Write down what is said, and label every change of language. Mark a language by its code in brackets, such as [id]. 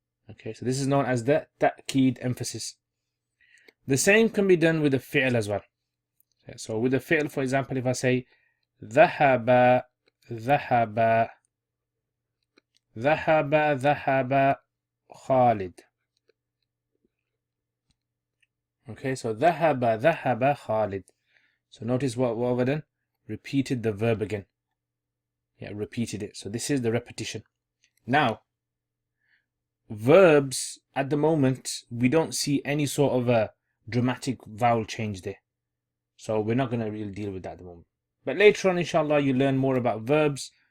[en] Okay, so this is known as the Tawkeed emphasis. The same can be done with the fi'l as well. So with the fi'l, for example, if I say [ar] ذهب, ذهب, ذهب, ذهب خالد. [en] Okay, so [ar] ذهب, ذهب خالد. [en] So notice what I've done? Repeated the verb again. Yeah, repeated it. So this is the repetition. Now, verbs at the moment, we don't see any sort of a dramatic vowel change there. So we're not going to really deal with that at the moment. But later on, inshallah, you learn more about verbs.